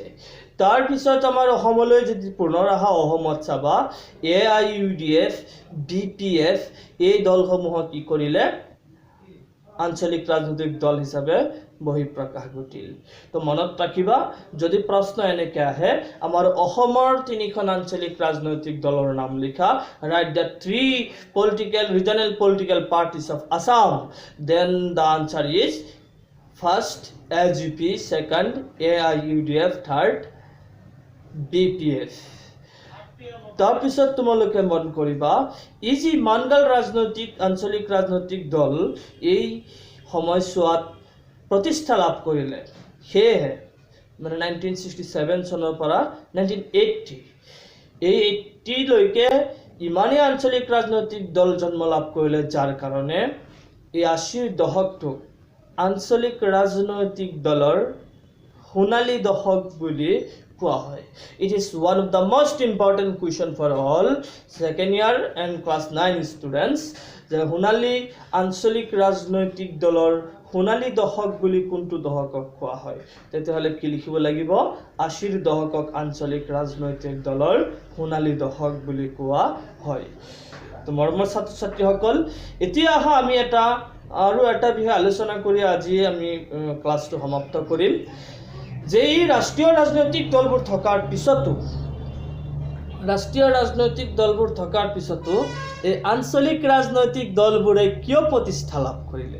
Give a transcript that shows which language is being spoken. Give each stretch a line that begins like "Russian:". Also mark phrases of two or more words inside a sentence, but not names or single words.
Assamese: তাৰপিছত আমাৰ অসমলৈ যদি পুনৰ আহা, অসমত চাবা AIUDF, BPF এই দলসমূহক কি কৰিলে আঞ্চলিক ৰাজনৈতিক দল হিচাপে বহিঃপ্ৰকাশ ঘটিল। তো মনত ৰাখিবা যদি প্ৰশ্ন এনেকৈ আহে আমাৰ অসমৰ 3খন আঞ্চলিক ৰাজনৈতিক দলৰ নাম লিখা,
English: write the 3 regional political parties of Assam, then the answer is first AGP, second AIUDF, third BPF।
Assamese: তাৰপিছত তোমালোকে মন কৰিবা এই যি মানগাল আঞ্চলিক ৰাজনৈতিক দল এই সময়ছোৱাত প্ৰতিষ্ঠা লাভ কৰিলে, সেয়েহে মানে 1967 চনৰ পৰা 1980 এই 80 লৈকে ইমানেই আঞ্চলিক ৰাজনৈতিক দল জন্ম লাভ কৰিলে, যাৰ কাৰণে এই 80ৰ দশকটো আঞ্চলিক ৰাজনৈতিক দলৰ সোণালী দশক বুলি কোৱা হয়।
English: It is one of the most important question for all second year and class 9 students
Assamese: যে সোণালী আঞ্চলিক ৰাজনৈতিক দলৰ সোণালী দশক বুলি কোনটো দশকক কোৱা হয়? তেতিয়াহ'লে কি লিখিব লাগিব? 80ৰ দশকক আঞ্চলিক ৰাজনৈতিক দলৰ সোণালী দশক বুলি কোৱা হয়। তো মৰমৰ ছাত্ৰ ছাত্ৰীসকল, এতিয়া আহা আমি আৰু এটা বিষয় আলোচনা কৰি আজি আমি ক্লাছটো সমাপ্ত কৰিম যে এই ৰাষ্ট্ৰীয় ৰাজনৈতিক দলবোৰ থকাৰ পিছতো এই আঞ্চলিক ৰাজনৈতিক দলবোৰে কিয় প্ৰতিষ্ঠা লাভ কৰিলে?